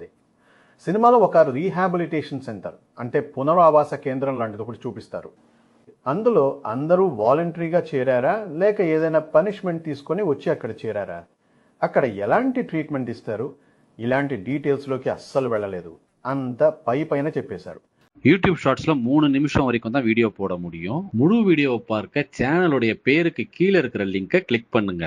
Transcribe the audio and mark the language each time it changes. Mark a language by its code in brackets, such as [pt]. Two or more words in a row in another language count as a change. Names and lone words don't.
[te] సినిమాలో ఒక రీహాబిలిటేషన్ సెంటర్ అంటే పునరావాస కేంద్రం లాంటిది ఒకటి చూపిస్తారు. అందులో అందరూ వాలంటరీగా చేరారా లేక ఏదైనా పనిష్మెంట్ తీసుకొని వచ్చి అక్కడ చేరారా, అక్కడ ఎలాంటి ట్రీట్మెంట్ ఇస్తారు, ఇలాంటి డీటెయిల్స్లోకి అస్సలు వెళ్ళలేదు. అంత పైన చెప్పేశారు. [ta] யூடியூப் ஷார்ட்ஸ்ல 3 நிமிஷம் வரைக்கும் தான் வீடியோ போட முடியும். முழு வீடியோவை பார்க்க சேனலுடைய பேருக்கு கீழே இருக்கிற லிங்கை கிளிக் பண்ணுங்க.